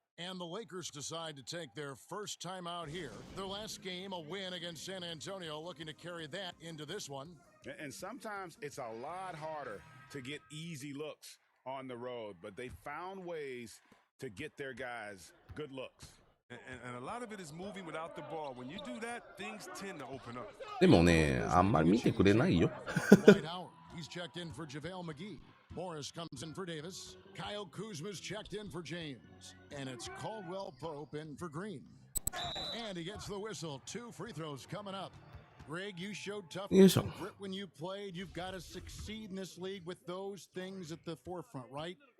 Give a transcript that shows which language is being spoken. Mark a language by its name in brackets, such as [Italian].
[English] And the Lakers decide to take their first time out here. Their last game, a win against San Antonio, looking to carry that into this one. And sometimes it's a lot harder to get easy looks on the road, but they found ways to get their guys good looks. And a lot of it is moving without the ball. When you do that, things tend to open up. [Japanese] でもね、あんまり見てくれないよ。 [English] He's checked in for JaVale McGee. Morris comes in for Davis. Kyle Kuzma's checked in for James. And it's Caldwell Pope in for Green. And he gets the whistle. 2 free throws coming up. Greg, you showed toughness and grit when you played. You've got to succeed in this league with those things at the forefront, right?